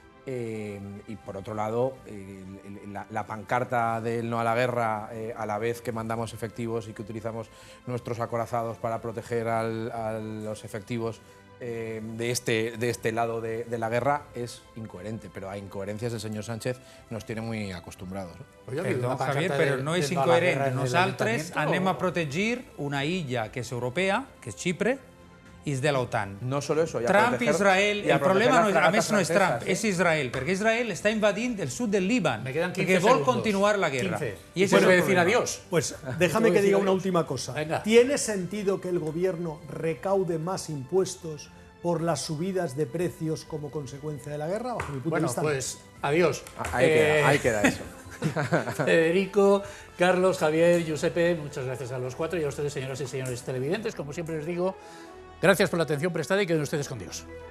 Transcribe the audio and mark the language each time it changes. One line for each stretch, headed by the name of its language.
Spanish: Y por otro lado, la pancarta del no a la guerra, a la vez que mandamos efectivos y que utilizamos nuestros acorazados para proteger a los efectivos de este lado de la guerra, es incoherente, pero a incoherencias el señor Sánchez nos tiene muy acostumbrados.
Catalan: Perdó, Javier, però no és incoherent. Nosaltres anem a protegir una illa que és europea, que és Xipre, i és de l'OTAN.
Spanish: No solo eso,
Catalan: Trump, Israel, el problema a més no és Trump, és Israel, perquè Israel està invadint el sud del Líban, perquè vol continuar la guerra.
Spanish: Y ese es el decir adiós. Pues déjame que diga una última cosa. ¿Tiene sentido que el gobierno recaude más impuestos por las subidas de precios como consecuencia de la guerra? Bajo mi punto de vista, pues adiós. Ahí queda eso. Federico, Carlos, Javier, Giuseppe, muchas gracias a los cuatro y a ustedes, señoras y señores televidentes. Como siempre les digo, gracias por la atención prestada y queden ustedes con Dios.